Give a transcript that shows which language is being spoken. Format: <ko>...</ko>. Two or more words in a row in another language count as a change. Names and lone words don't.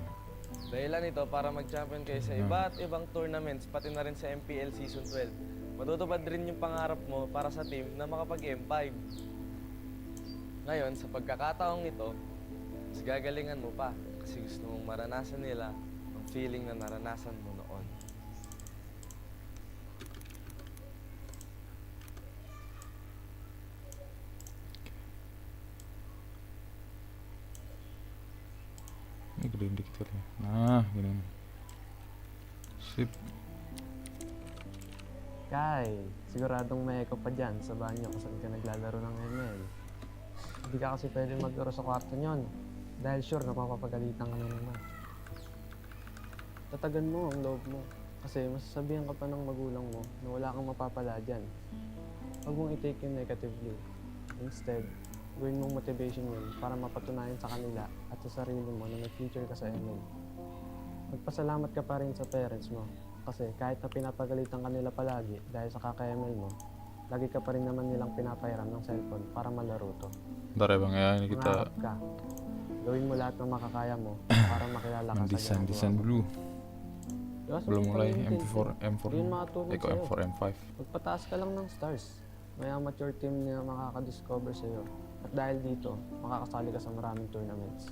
<tl>Dahilan ito para mag-champion kayo sa iba't ibang tournaments, pati na rin sa MPL Season 12. Matutupad rin yung pangarap mo para sa team na makapag-M5. Ngayon, sa pagkakataong ito, mas gagalingan mo pa kasi gusto mong maranasan nila ang feeling na naranasan mo noon.</tl> <id>Ini gedein dikit kali ya. Nah, gini. Sip.</id> <tl>Kai, siguradong may echo pa dyan sa banyo kung saan ka naglalaro ng ML. Hindi ka kasi pwede maglaro sa kwarto nyon dahil sure napapapagalitan ka na naman. Tatagan mo ang loob mo kasi masasabihan ka pa ng magulang mo na wala kang mapapala dyan. Huwag mong i-take yun negatively. Instead, gawin mong motivation yun para mapatunayan sa kanila at sa sarili mo na may future ka sa ML. Magpasalamat ka pa rin sa parents mo kasi kahit na pinapagalitan ka nila palagi dahil sa kaka-ML mo, lagi ka pa rin naman nilang pinapairam ng cellphone para malaro to.</tl> <id>Bentar ya bang ya, ini kita</id> <tl>Mangarap ka. Gawin mo lahat ng makakaya mo para makilala ka sa</tl> <id>desain</id> <tl>ginagawa mo.</tl> <id>dulu.</id> <tl>Diba,</tl> <id>Belum</id> <tl>sabi</tl> <id>mulai</id> <tl>ko rin, M4 M4 Hindi yun makatulong Eko sa'yo. M4 M5. Magpataas ka lang ng stars. May</tl> <en>amateur team</en> <tl>na makakadiscover sa'yo. At dahil dito, makakasali ka sa maraming tournaments.</tl>